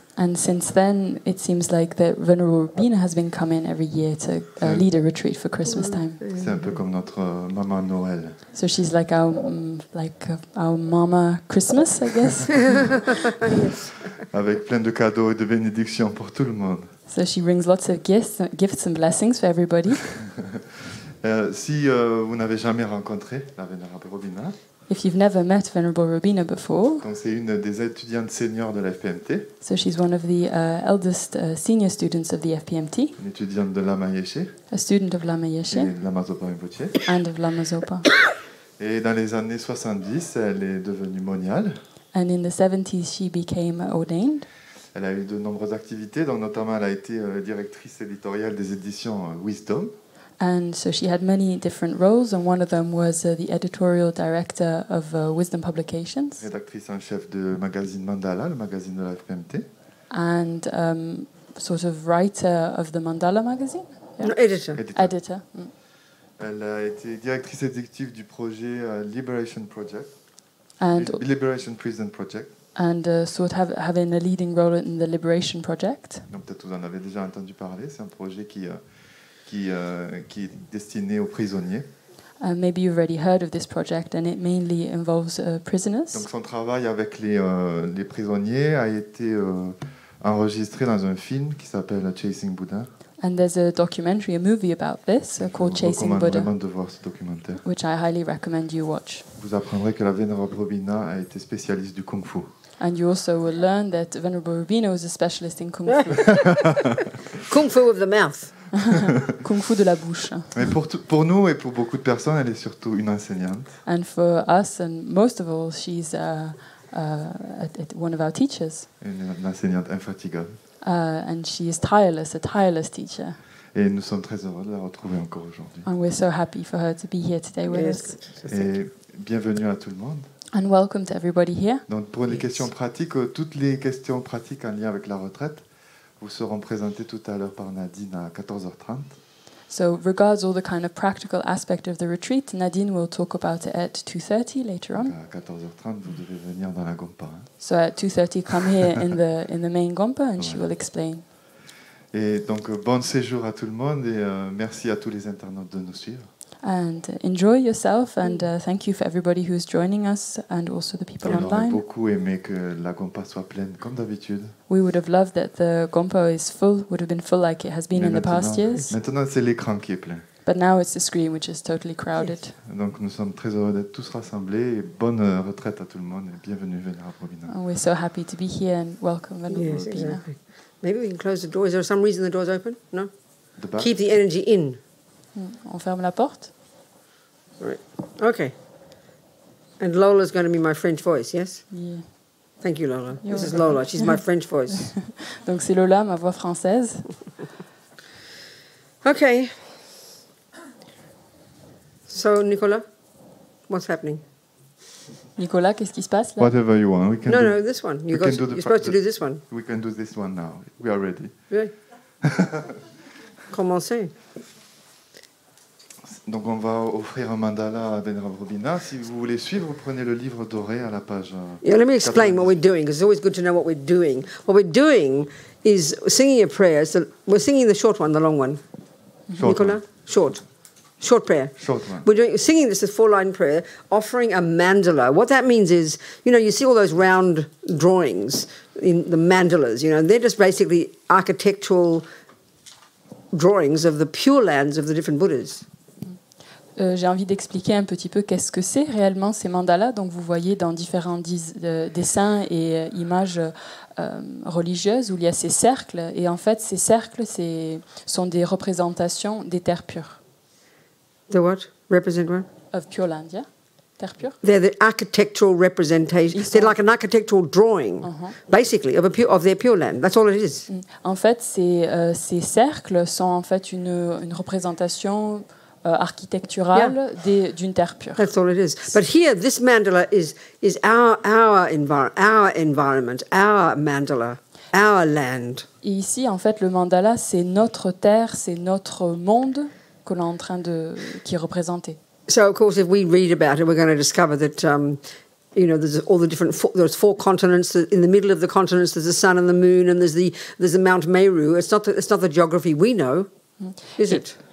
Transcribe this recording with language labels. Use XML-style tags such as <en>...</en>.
<en>And since then, it seems like the Venerable Robina has been coming every year to lead a retreat for Christmas time.</en> <fr>C'est un peu comme notre maman Noël.</fr> <en>So she's like our mama Christmas, I guess.</en> <fr>Avec plein de cadeaux et de bénédictions pour tout le monde.</fr> <en>So she brings lots of gifts and blessings for everybody.</en> <fr>Si vous n'avez jamais rencontré la Vénérable Robina,</fr> <en>If you've never met Venerable Robina before,</en> <fr>donc c'est une des étudiantes seniors de la FPMT,</fr> <en>so she's one of the eldest senior students of the FPMT,</en> <fr>une étudiante de Lama Yeshe</fr> <en>a student of Lama Yeshe</en> <fr>et de Lama Zopa Rinpoche.</fr> <en>and of Lama Zopa.</en> <fr>Et dans les années 70, elle est devenue moniale.</fr> <en>And in the 70s, she became ordained.</en> <fr>Elle a eu de nombreuses activités, donc notamment elle a été directrice éditoriale des éditions Wisdom.</fr> <en>And so she had many different roles, and one of them was the editorial director of Wisdom Publications.</en> <fr>Rédactrice en chef du magazine Mandala, le magazine de la FPMT.</fr> <en>And sort of writer of the Mandala magazine. Yeah. No, editor. Editor. Mm.</en> <fr>Elle a été directrice exécutive du projet Liberation Project.</fr> <en>And Liberation Prison Project. And sort of having a leading role in the Liberation Project.</en> <fr>Donc peut-être vous en avez déjà entendu parler. C'est un projet qui est destiné aux prisonniers.</fr> <en>Maybe you've already heard of this project, and it mainly involves prisoners.</en> <fr>Donc son travail avec les prisonniers a été enregistré dans un film qui s'appelle Chasing Buddha.</fr> <en>And there's a documentary, a movie about this called Chasing Buddha,</en> <fr>vraiment de voir ce documentaire.</fr> <en>which I highly recommend you watch.</en> <fr>Vous apprendrez que la Vénérable Robina a été spécialiste du Kung Fu.</fr> <en>And you also will learn that Venerable Robina was a specialist in Kung Fu. Kung Fu of the mouth.</en> <fr>Kung Fu de la bouche. Mais pour nous et pour beaucoup de personnes, elle est surtout une enseignante.</fr> <en>And for us, and most of all, she's one of our teachers.</en> <fr>Une enseignante infatigable.</fr> <en>And she is tireless, a tireless teacher.</en> <fr>Et nous sommes très heureux de la retrouver encore aujourd'hui.</fr> <en>And we're so happy for her to be here today with us.</en> <fr>Et bienvenue à tout le monde.</fr> <en>And welcome to everybody here.</en> <fr>Donc pour les questions pratiques, toutes les questions pratiques en lien avec la retraite vous seront présentées tout à l'heure par Nadine à 14h30.</fr> <en>So regards all the kind of practical aspect of the retreat, Nadine will talk about it at 2:30 later on.</en> <fr>À 14h30, vous devez venir dans la Gompa.</fr> <en>So at 2:30, come here in the main Gompa, and she will explain.</en> <fr>Et donc bon séjour à tout le monde et merci à tous les internautes de nous suivre.</fr> <en>And enjoy yourself, and thank you for everybody who's joining us, and also the people</en> <fr>On aurait</fr> <en>online.</en> <fr>beaucoup aimé que la Gompa soit pleine comme d'habitude.</fr> <en>We would have loved that the Gompa would have been full like it has been in the past years.</en> <fr>Maintenant, c'est l'écran qui est plein.</fr> <en>But now it's the screen which is totally crowded.</en> <fr>Donc nous sommes très heureux d'être tous rassemblés et bonne retraite à tout le monde et bienvenue Vénérable Robina.</fr> <en>And we're so happy to be here and welcome Venerable Yes, Robina. exactly. Maybe we can close the door. Is there some reason the door's open? No? The back? Keep the energy in.</en> <fr>On ferme la porte.</fr> <en>Right. Okay. And Lola's going to be my French voice, yes? Yeah. Thank you, Lola. You're This is welcome. Lola. She's my French voice.</en> <fr>Donc c'est Lola, ma voix française.</fr> <en>Okay. So, Nicolas, what's happening?</en> <fr>Nicolas, qu'est-ce qui se passe là?</fr> <en>Whatever you want. We can No, this one. You're supposed to do this one. We can do this one now. We are ready. Really?</en> <fr>Commencez. Donc on va offrir un mandala à Vénérable Robina. Si vous voulez suivre, vous prenez le livre doré à la page.</fr> <en>Yeah, let me explain what we're doing, because it's always good to know what we're doing. What we're doing is singing a prayer. So we're singing the short one, the long one. Short Nicola? Short prayer. Short one. We're singing this as 4-line prayer, offering a mandala. What that means is, you see all those round drawings in the mandalas, they're just basically architectural drawings of the pure lands of the different Buddhas.</en> <fr>J'ai envie d'expliquer un petit peu qu'est-ce que c'est réellement ces mandalas. Donc vous voyez dans différents dessins et images religieuses où il y a ces cercles. Et en fait, ces cercles sont des représentations des terres pures.</fr> <en>The what? Represent what? Of Pure Land, yeah?</en> <fr>Terre pure?</fr> <en>They're the architectural representation. They're like an architectural drawing, basically, of their Pure Land. That's all it is.</en> <fr>En fait, ces cercles sont en fait une représentation architecturale d'une terre pure.</fr> <en>That's all it is. But here, this mandala is our environment, our mandala, our land.</en> <fr>Et ici, en fait, le mandala, c'est notre terre, c'est notre monde que l'on est en train qui est représenté.</fr> <en>So, of course, if we read about it, we're going to discover that, there's all the different. There's 4 continents. In the middle of the continents, there's the sun and the moon, and there's the Mount Meru. It's not the geography we know, is it?</en>